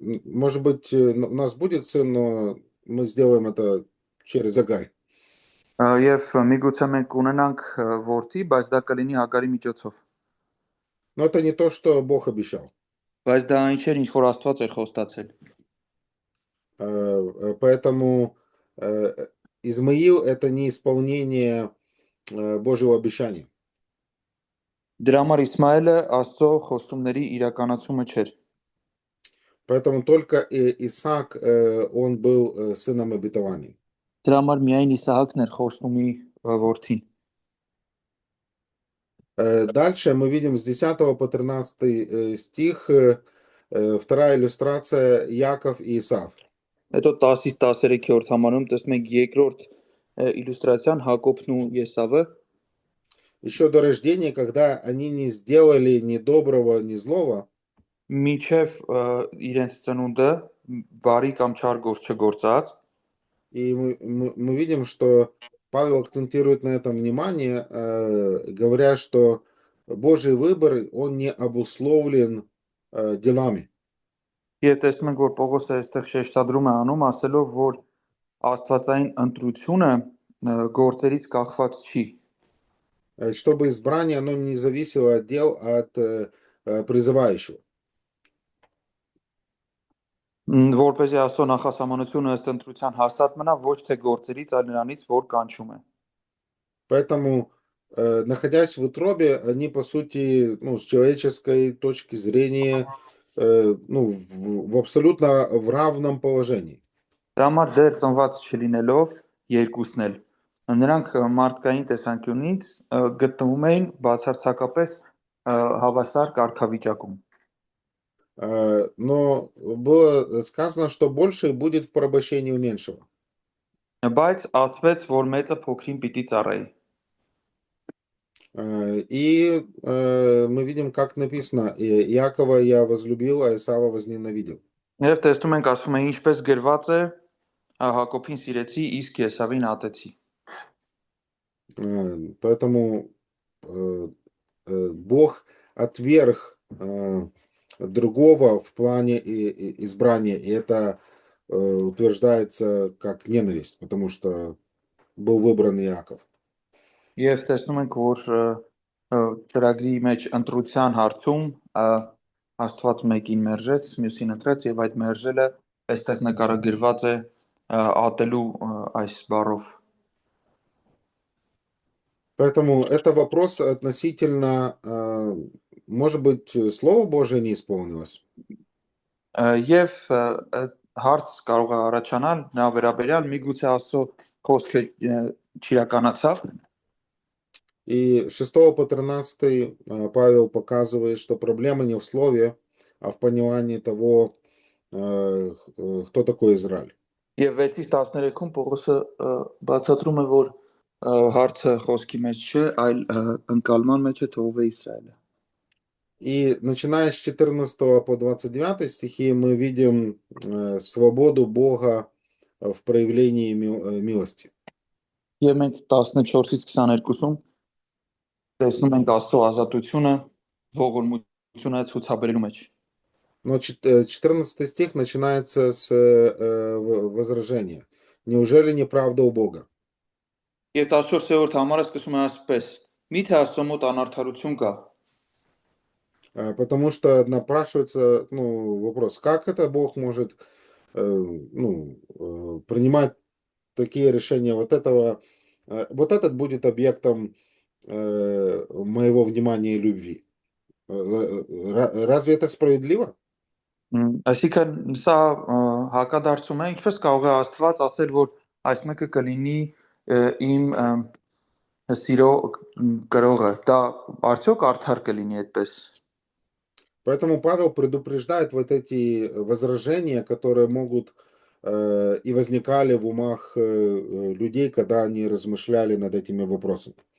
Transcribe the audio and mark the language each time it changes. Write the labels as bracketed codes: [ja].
[ru] Может быть, у нас будет сын, но мы сделаем это через Агарь. [hy] Եվ միգուցե մենք ունենանք որդի, բայց դա կլինի Հագարի միջոցով։ [ru] Но это не то, что Бог обещал. [hy] Բայց դա ինչ էր, ինչ որ Աստված էր խոստացել։ [ru] Поэтому Измаил – это не исполнение Божьего обещания. [hy] Դրա համար Իսմայելը Աստծո խոստումների իրականացումը չէր։ [ru] Поэтому только Исаак, он был сыном обетований. [hy] Դրա համար միայն Իսահակն էր խոստումի որդին։ [ru] Дальше мы видим с 10 по 13 стих, вторая иллюстрация Яков и Исав. [hy] Հետո 10-ից 13-րդ համարում տեսնում ենք երկրորդ իլյուստրացիան Հակոբն ու Եսավը։ [ru] Еще до рождения, когда они не сделали ни доброго, ни злого, [hy] Միջև իրենց ծնունդը բարի կամ չար գործ չգործած, [ru] и мы видим, что Павел акцентирует на этом внимание, говоря, что Божий выбор, он не обусловлен делами. [hy] եւ տեսնում ենք, որ Պողոսը այստեղ շեշտադրում է անում, ասելով, որ Աստվածային ընտրությունը գործերից կախված չի։ [ru] Чтобы избрание, оно не зависело от дел, от призывающего. [hy] Որպեսզի Աստծո նախասահմանությունը ըստ ընտրության հաստատ մնա, ոչ թե գործերից, այլ նրանից, որ կանչում է։ [ru] Поэтому, находясь в утробе, они, по сути, ну, с человеческой точки зрения, ну, в абсолютно в равном положении. [hy] Դրա համար դեռ ծնված չլինելով երկուսն էլ նրանք մարդկային տեսանկյունից գտնվում էին բացարձակապես հավասար կարգավիճակում։ [ru] Но было сказано, что больше будет в порабощении у меньшего. [hy] Բայց ասվեց, որ մեծը փոքրին պիտի ծառայի։ [ru] И мы видим, как написано, Иакова я возлюбил, а Исава возненавидел. [hy] Եվ տեսնում ենք ասում է ինչպես գրված է Հակոբին սիրեցի, իսկ Եսավին ատեցի։ [ru] Поэтому Бог отверг другого в плане избрания, и это утверждается как ненависть, потому что был выбран Иаков. [hy] Եվ տեսնում ենք, որ ծրագրի մեջ ընտրության հարցում Աստված մեկին մերժեց, մյուսին ընտրեց եւ այդ մերժելը այստեղ նկարագրված է ատելու այս բառով։ [ru] Поэтому это вопрос относительно, может быть, Слово Божие не исполнилось. [hy] Եվ հարց կարող է առաջանալ նա վերաբերյալ միգուցե Աստծո խոսքը չիրականացավ։ [ru] И с 6 по 13 Павел показывает, что проблема не в слове, а в понимании того, кто такой Израиль. [hy] Եվ 6-ից 13-ում Պողոսը բացատրում է, որ հարցը խոսքի մեջ չէ, այլ ընկալման մեջ է թողով է Իսրայելը։ [ru] И начиная с 14 по 29 стихи мы видим свободу Бога в проявлении милости. [hy] Եվ մենք 14-ից 22-ում տեսնում ենք Աստծո ազատությունը ողորմությունը ցուցաբերելու մեջ։ [ru] Но 14 стих начинается с возражения. Неужели неправда у Бога? [hy] Եվ 14-րդ համարը սկսում է ասպես. Միթե Աստծո մոտ անարդարություն կա։ [ru] Потому что напрашивается, вопрос, как это Бог может принимать такие решения вот этот будет объектом моего внимания и любви. Разве это справедливо? [hy] Այսինքն սա հակադարձում է, ինչպես կարող է Աստված ասել, որ այս մեկը կլինի իմ սիրո կրողը, դա արդյոք արդար կլինի այդպես։ [ru] Поэтому Павел предупреждает вот эти возражения, которые могут и возникали в умах людей, когда они размышляли над этими вопросами.